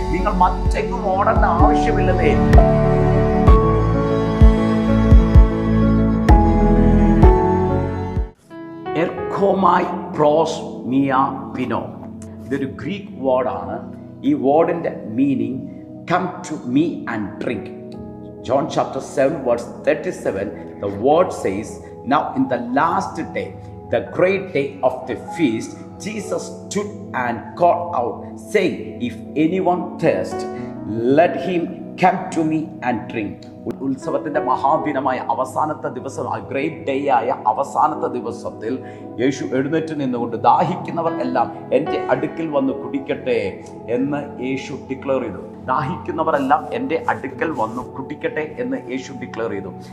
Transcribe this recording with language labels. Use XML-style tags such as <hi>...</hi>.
<ml>നിങ്ങൾ മറ്റെങ്ങും ഓടേണ്ട ആവശ്യമില്ലെന്നേ.</ml> <el>എർക്കോമായി പ്രോസ് മിയ പിനോ,</el> <ml>ഇതൊരു ഗ്രീക്ക് വേർഡാണ്. ഈ വേർഡിൻ്റെ meaning</ml> <en>Come to me and drink. John chapter 7 verse 37, the word says, now in the last day, the great day of the feast, Jesus stood and called out, saying, if anyone thirst, let him come to me and drink.</en> <ml>ഉത്സവത്തിൻ്റെ മഹാദിനമായ അവസാനത്തെ ദിവസം, ആ great day ആയ അവസാനത്തെ ദിവസത്തിൽ യേശു എഴുന്നേറ്റ് നിന്നുകൊണ്ട് ദാഹിക്കുന്നവർ എല്ലാം എൻ്റെ അടുക്കൽ വന്ന് കുടിക്കട്ടെ എന്ന് യേശു ഡിക്ലെയർ ചെയ്തു. ദാഹിക്കുന്നവരെല്ലാം എൻ്റെ അടുക്കൽ വന്ന് കുടിക്കട്ടെ എന്ന് യേശു ഡിക്ലെയർ ചെയ്തു.</ml>